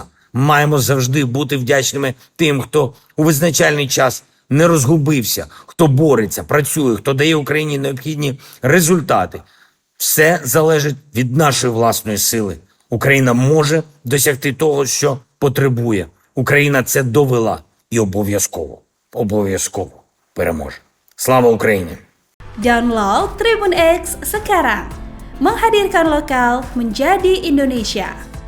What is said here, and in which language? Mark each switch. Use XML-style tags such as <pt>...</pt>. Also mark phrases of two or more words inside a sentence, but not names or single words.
<uk>Маємо завжди бути вдячними тим, хто у визначальний час не розгубився, хто бореться, працює, хто дає Україні необхідні результати. Все залежить від нашої власної сили. Україна може досягти того, що потребує. Україна це довела і обов'язково переможе. Слава Україні!</uk> <id>Download Tribun X sekarang, menghadirkan lokal menjadi Indonesia.</id>